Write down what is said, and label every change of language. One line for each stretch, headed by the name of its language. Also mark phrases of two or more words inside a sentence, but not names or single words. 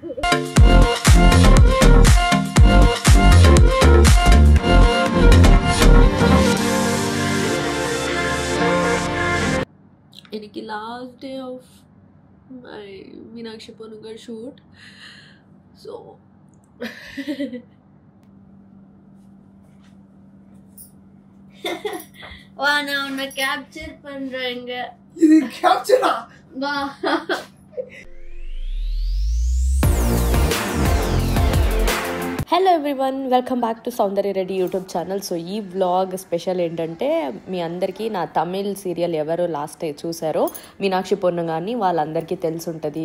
Tamil: இன்னைக்கு
English: last day of my
Tamil: மீனாட்சி பொண்ணுங்க ஷூட். ஸோ வா நான் உன்னை கேப்சர் பண்றேங்க. இது கேப்சரா? வா.
English: Hello everyone, welcome back to Soundarya Reddy YouTube channel.
Telugu: సో ఈ వ్లాగ్ స్పెషల్ ఏంటంటే, మీ అందరికీ నా
English: Tamil serial
Telugu: ఎవరు లాస్ట్ చూసారో మీనాక్షి పొన్నుగాని వాళ్ళందరికీ తెలిసి ఉంటుంది.